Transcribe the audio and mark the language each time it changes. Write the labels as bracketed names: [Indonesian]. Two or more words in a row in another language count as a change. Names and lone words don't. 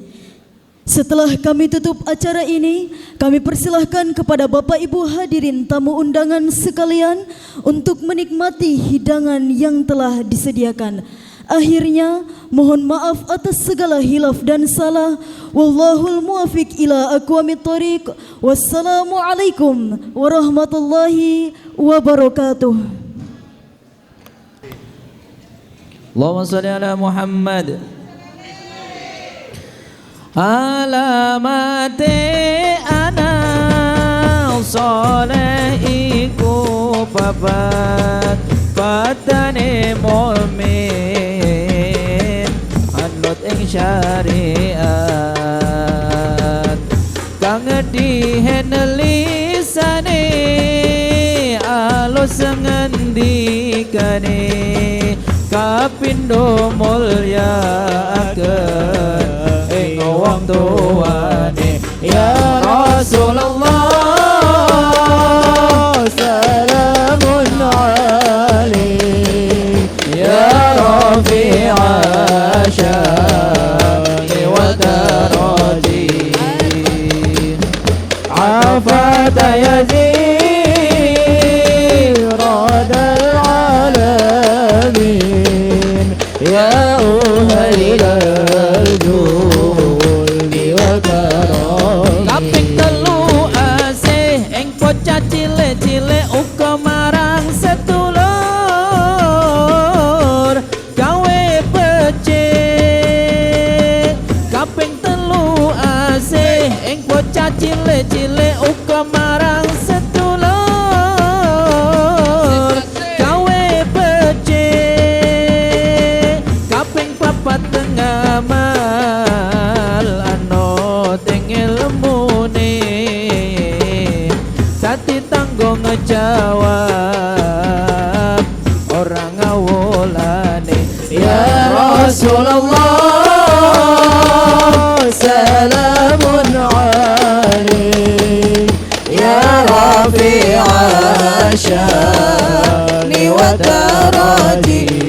[Indonesian] Setelah kami tutup acara ini, kami persilahkan kepada Bapak Ibu hadirin tamu undangan sekalian untuk menikmati hidangan yang telah disediakan. Akhirnya, mohon maaf atas segala hilaf dan salah. [Arabic] والله الموفق إلى أقوم الطريق. والسلام عليكم ورحمة الله وبركاته. اللهم صل على محمد. [Javanese] Alamate ana soleh iku papat patane mu'min anut ing syariat kang dihen lisane alus ngendikane kapindo mulyakaken ing wong tuane [Arabic] يا رسول الله سلام عليك يا رفيع الشأن والدرج عطفة يا جيرة العلم يا أهيل الجود والكرم [Javanese] kaping telu asih ing bocah cilik-cilik uga marang sedulur gawe becik kaping telu asih ing bocah cilik-cilik uga marang sedulur gawe becik kaping papat ngamal anut ing ilmune dadi tanggung ngejawab orang ngawulane [Arabic] يا رسول الله سلام عليك يا رفيع الشأن والدرج